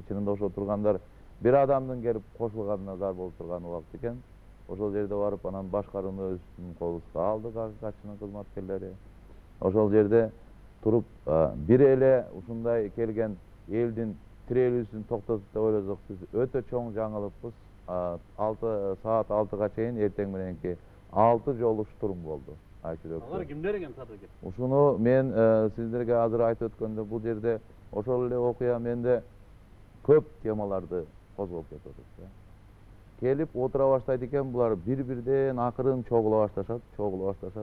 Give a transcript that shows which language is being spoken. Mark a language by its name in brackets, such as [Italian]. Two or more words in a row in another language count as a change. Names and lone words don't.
[Kyrgyz] Чынында ошо тургандар бир адамдын келип кошулганына зар болуп турган убакыт экен. Ошол жерде барып анан башкарууну өзүбүздүн колубузга алдык, акыйкатчынын кызматкерлери. Ошол жерде туруп бир эле ушундай келген элдин тирелүүсүн токтотуп деп ойлосок биз өтө чоң жаңылыппыз. Саат 6'га чейин эртең мененки 6 жолу штурм болду. Алар кимдер экен Садык? Ушуну мен сиздерге азыр айтып өткөндө бул жерде ошол эле окуя менде көп темаларды козгоп кетип атат. Келип отура баштайт экен, булар бир-бирден акырын чогула башташат.